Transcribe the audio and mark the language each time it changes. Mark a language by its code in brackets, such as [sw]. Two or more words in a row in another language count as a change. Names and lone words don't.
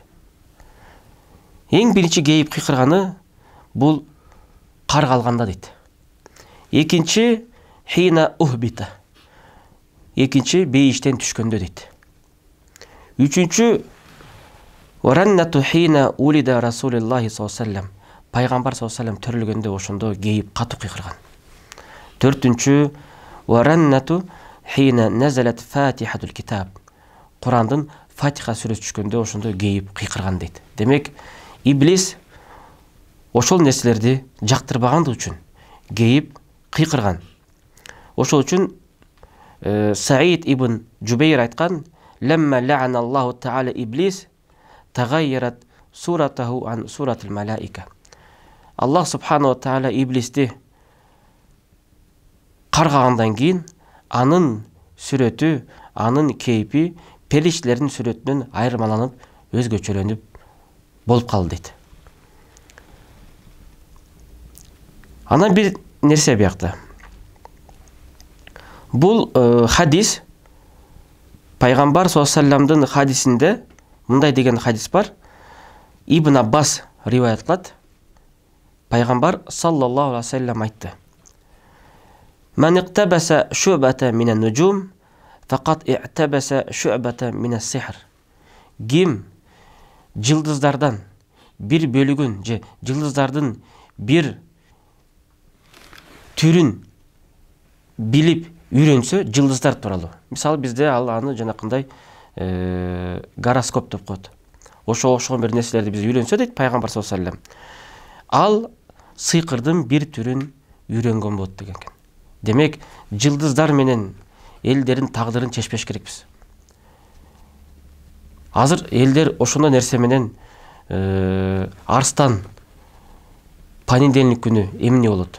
[ky] Эң биринчи кейип кыйкырганы бул кар калганда дейт. [ar] Экинчи حين أهبط. [ky] Экинчи бейиштен түшкөндө дейт. [ar] Үчүнчү والرنة حين ولد رسول الله صلى الله عليه وسلم. [ky] Пайгамбар [ar] صلى الله عليه وسلم [ky] төрөлгөндө ошондо кейип катуу кыйкырган. [ar] Төртүнчү والرنة حين نزلت فاتحة الكتاب. [ky] Курандын Фатиха сүрөсү түшкөндө ошондо кейип кыйкырган дейт. Демек, иблис ошол нерселерди жактырбагандыгы үчүн кейип кыйкырган. Ошол үчүн Саид ибн Жубейр айткан: [ar] "لما لعن الله تعالى إبليس تغيرت صورته عن صورة الملائكة". [ky] Аллах [ar] سبحانه تعالى [ky] иблисти каргагандан кийин анын сүрөтү, анын кейпи периштелердин сүрөтүнөн айырмаланып, өзгөчөлөнүп болуп калды дейт. Анан бир нерсе биякта. Бул хадис Пайгамбар [ar] صلى الله عليه وسلم [ky] хадисинде мындай деген хадис бар. Ибн Аббас риваят кылат. Пайгамбар [ar] صلى الله عليه وسلم айтты: "من اقتبس شعبة من النجوم فقد اقتبس شعبة من السحر". [ky] Ким жылдыздардан бир бөлүгүн же жылдыздардын бир түрүн билип үйрөнсө, жылдыздар тууралуу. Мисалы бизде ал аны жанакындай гороскоп деп коет. Ошого бир нерселерди биз үйрөнсө дейт Пайгамбар [ar] صلى الله عليه وسلم. [ky] Ал сыйкырдын бир түрүн үйрөнгөн болот деген экен. Демек, жылдыздар менен элдердин тагдырын чечпеш керекпиз. Азыр элдер ошондой нерсе менен арстан понедельник күнү эмне болот?